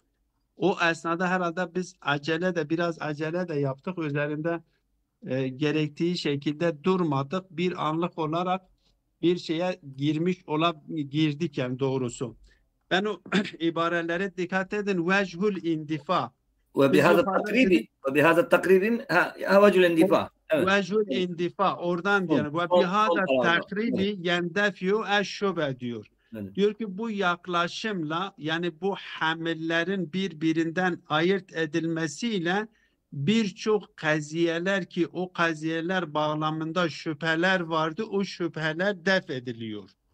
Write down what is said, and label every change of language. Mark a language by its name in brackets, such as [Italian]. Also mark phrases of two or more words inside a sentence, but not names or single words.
[Turkish] O esnada herhalde biz biraz acele de yaptık. Üzerinde gerektiği şekilde durmadık. Bir anlık olarak bir şeye girdik yani doğrusu. Ben o ibarelere dikkat edin. [Arabic] وجه الاندفاع. [Turkish] Biz [Arabic] وبهذا [Turkish] yukarıda [Arabic] التقريب [Turkish] dedik [Arabic] وبهذا التقريب وجه الاندفاع. [Turkish] Evet. [Arabic] وجه الاندفاع. [Turkish] Oradan diyelim. Ve Son bihada kararda. [Arabic] التقريب يندفع الشبه [Turkish] diyor. Evet. Diyor ki bu yaklaşımla yani bu hamillerin birbirinden ayırt edilmesiyle birçok kaziyeler ki o kaziyeler bağlamında şüpheler vardı o şüpheler def ediliyor.